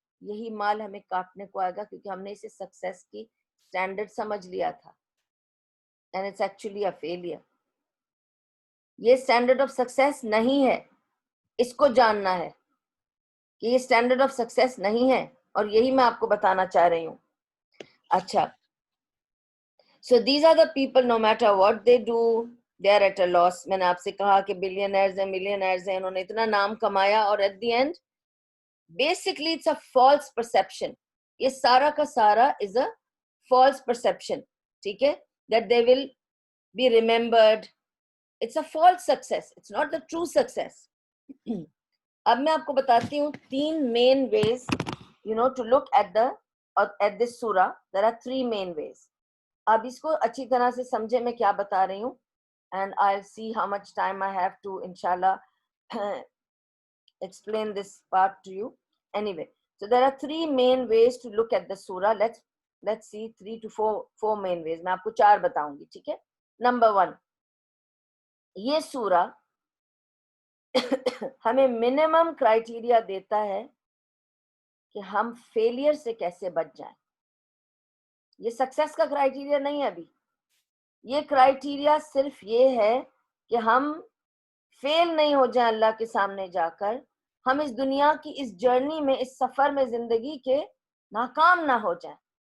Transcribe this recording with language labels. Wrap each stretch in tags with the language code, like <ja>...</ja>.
<ur>یہی مال ہمیں کاٹنے کو آئے گا کیونکہ ہم نے اسے سکسیس کی سٹینڈرڈ سمجھ لیا تھا،</ur> <en>and it's actually a failure.</en> <ur>یہ سٹینڈرڈ آف سکسیس نہیں ہے، اس کو جاننا ہے کہ یہ سٹینڈرڈ آف سکسیس نہیں ہے، اور یہی میں آپ کو بتانا چاہ رہی ہوں.</ur> <en>اچھا، so these are the people, no matter what they do they are at a loss.</en> <ur>میں نے آپ سے کہا کہ بلینئرز ہیں، ملینئرز ہیں، انہوں نے اتنا نام کمایا اور</ur> <en>at the end basically it's a false perception.</en> <ur>یہ سارا کا سارا</ur> <en>is a false perception.</en> <ur>ٹھیک ہے،</ur> <en>that they will be remembered. It's a false success, it's not the true success.</en> <ur>اب میں آپ کو بتاتی ہوں</ur> <en>3 main ways to look at this سورہ. There are 3 main ways.</en> <ur>اب اس کو اچھی طرح سے سمجھے میں کیا بتا رہی ہوں,</ur> <en>and I'll see how much time I have to inshallah explain this part to you. Anyway, so there are 3 main ways to look at the surah. Let's see 3 to 4 main ways.</en> <ur>میں آپ کو 4 بتاؤں گی, ٹھیک ہے. Number 1, یہ سورہ ہمیں منیمم کرائیٹیریا دیتا ہے کہ ہم فیلئر سے کیسے بچ جائیں. یہ سکسیس کا کرائیٹیریا نہیں ہے ابھی. یہ کرائیٹیریا صرف یہ ہے کہ ہم فیل نہیں ہو جائیں اللہ کے سامنے جا کر, ہم اس دنیا کی اس جرنی میں, اس سفر میں زندگی کے ناکام نہ ہو جائیں.</ur>